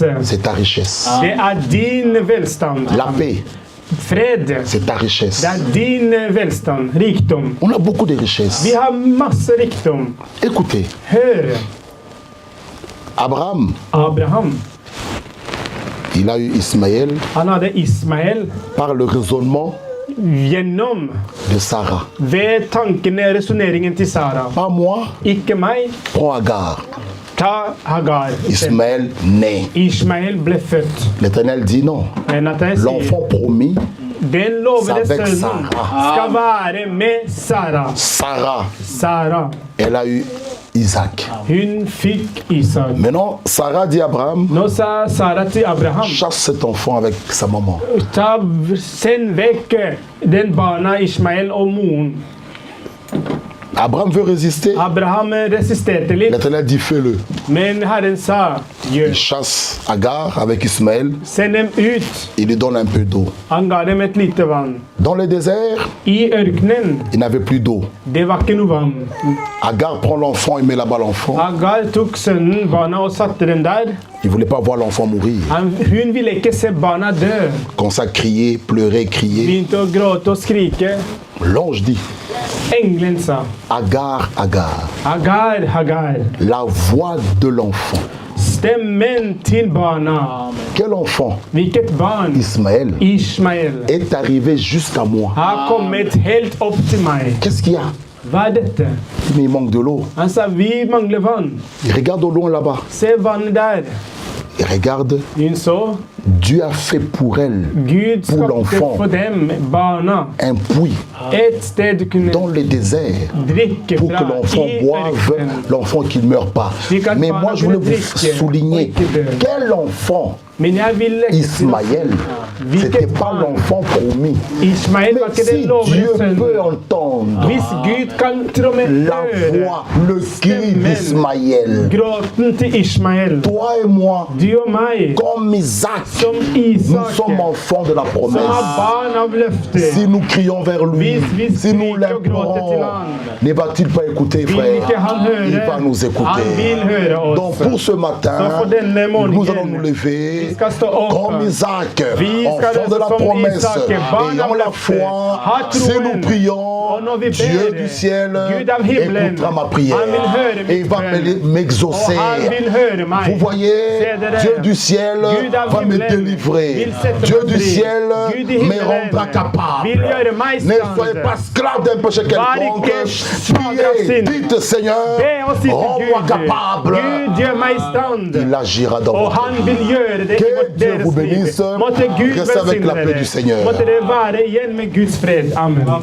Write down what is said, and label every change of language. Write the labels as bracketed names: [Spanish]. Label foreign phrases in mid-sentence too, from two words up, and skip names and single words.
[French] c'est ta richesse. [Norwegian] det er din velstand. [French] La paix, [Norwegian] Fred, [French] c'est ta richesse. [Norwegian] det er din velstand. Rikdom. [French] On a beaucoup de richesses. [Norwegian] Vi har masse rikdom. [French] Écoutez, [Norwegian] Hør, [French] Abraham, [Norwegian] Abraham, [French] il a eu Ismaël [Norwegian] han hadde Ismael [French] par le raisonnement [Norwegian] gjennom [French] de Sarah. [Norwegian] ved tankene, resoneringen til Sara. [French] Pas moi, [Norwegian] Ikke meg, [French] prends Agar. [Norwegian] ta Hagar. [French] Ismaël naît. [Norwegian] Ismael ble født. [French] L'Éternel dit non. [Norwegian] Men at jeg sier, [French] L'enfant promis, [Norwegian] den lovede [French] C'est avec [Norwegian] sønnen [French] Sara. [Norwegian] skal være med Sara. [French] Sarah, [Norwegian] Sara, [French] elle a eu Isaac. [Norwegian] hun fikk Isak. [French] Maintenant, Sarah dit à Abraham, [Norwegian] Nå sa Sara til Abraham, [French] chasse cet enfant avec sa maman. [Norwegian] send vekk den barna Ismael og moren. [French] Abraham veut résister. [Norwegian] Abraham resisterte litt, [French] L'Éternel dit fais-le. [Norwegian] men Herren sa, [French] Il [Norwegian] gjør. [French] chasse Agar avec Ismaël. [Norwegian] Send dem ut. [French] Il lui donne un peu d'eau. [Norwegian] Han ga dem et lite vann. [French] Dans le désert, [Norwegian] I ørkenen, [French] il n'avait plus d'eau. [Norwegian] det var ikke noe vann. [French] Agar prend l'enfant et met là-bas l'enfant. [Norwegian] Hagar tok sønnen, barna, og satte dem der. [French] Il ne voulait pas voir l'enfant mourir. [Norwegian] Hun ville ikke se barna dø. [French] Quand ça criait, pleurait, criait. [Norwegian] Begynte å gråte og skrike. [French] L'ange dit, [Norwegian] Engelen sa, [French] Agar, Agar, [Norwegian] Hagar, Hagar, [French] la voix de l'enfant. [Norwegian] stemmen til barna. [French] Quel enfant? [Norwegian] Hvilket barn? [French] Ismaël [Norwegian] Ismael [French] est arrivé jusqu'à moi. [Norwegian] har kommet helt opp til meg. [French] Qu'est-ce qu'il y a? [Norwegian] Hva er dette? [French] Mais il manque de l'eau. [Norwegian] Han sa, vi mangler vann. [French] Il regarde au loin là-bas. [Norwegian] Se vannet der. [French] Il regarde. [Norwegian] Hun så, [French] Dieu a fait pour elle [Norwegian] Gud [French] Pour [Norwegian] skapte [French] l'enfant. [Norwegian] for dem, barna, [French] un puits [Norwegian] et sted du kunne [French] dans le désert [Norwegian] drikke [French] pour que [Norwegian] fra [French] l'enfant [Norwegian] i [French] boive, [Norwegian] ørkenen. [French] l'enfant qui ne meurt pas. Mais moi, je voulais vous souligner quel enfant [Norwegian] Men jeg vil legge til [French] Ismaël, c'était pas l'enfant promis. [Norwegian] Ismael var [French] Mais [Norwegian] ikke den [French] si [Norwegian] lovede [French] Dieu peut [Norwegian] sønnen. [French] entendre [Norwegian] Hvis Gud kan til og med [French] la [Norwegian] høre [French] voix, le cri d'Ismaël, [Norwegian] gråten til Ismael, [French] toi et moi, [Norwegian] du og meg, [French] comme Isaac, [Norwegian] som [French] nous [Norwegian] Isak, [French] sommes enfants de la [Norwegian] som er [French] promesse. [Norwegian] barn av løftet, [French] Si nous crions vers lui, [Norwegian] Vis [French] si nous [Norwegian] skriker og gråter til [French] l'implorons, [Norwegian] han. [French] ne va-t-il pas écouter, [Norwegian] vil [French] frère? [Norwegian] ikke han høre? [French] Il va nous [Norwegian] Han vil [French] écouter. [Norwegian] høre [French] Donc [Norwegian] oss. [French] pour ce matin, [Norwegian] Så for denne [French] nous allons nous [Norwegian] morgenen, [French] lever [Norwegian] vi skal stå opp, [French] comme Isaac, [Norwegian] Vi skal [French] enfant de la [Norwegian] som [French] promesse, [Norwegian] Isak, barn av [French] ayant la [Norwegian] løftet, [French] foi. [Norwegian] ha [French] Si [Norwegian] troen, [French] nous prions, [Norwegian] og når vi [French] Dieu [Norwegian] ber, [French] du ciel [Norwegian] Gud av himmelen, [French] écoutera ma prière [Norwegian] han vil høre [French] et il [Norwegian] mitt [French] va [Norwegian] bønn, [French] m'exaucer. [Norwegian] og han vil høre meg. [French] Vous voyez, [Norwegian] Se dere, [French] Dieu du ciel [Norwegian] Gud av [French] va me [Norwegian] himmelen [French] délivrer. [Norwegian] vil sette [French] Dieu [Norwegian] meg [French] du [Norwegian] fri. [French] ciel [Norwegian] Gud i [French] me [Norwegian] himmelen [French] rendra capable. [Norwegian] vil gjøre meg [French] Ne [Norwegian] stand. [French] soyez pas esclave d'un péché [Norwegian] Vær [French] quelconque. [Norwegian] ikke svak av [French] Priez, [Norwegian] synd. [French] dites Seigneur, [Norwegian] Be og si til [French] rends-moi [Norwegian] Gud, [French] capable. [Norwegian] Gud gjør meg i stand. [French] Il agira dans [Norwegian] Og [French] votre [Norwegian] han [French] vie. [Norwegian] vil gjøre det i [French] Que [Norwegian] vårt [French] Dieu vous [Norwegian] deres liv. [French] bénisse. [Norwegian] Måtte Gud [French] Restez avec la [Norwegian] velsigne [French] paix du Seigneur. [Norwegian] dere. Måtte dere være igjen med Guds fred. Amen.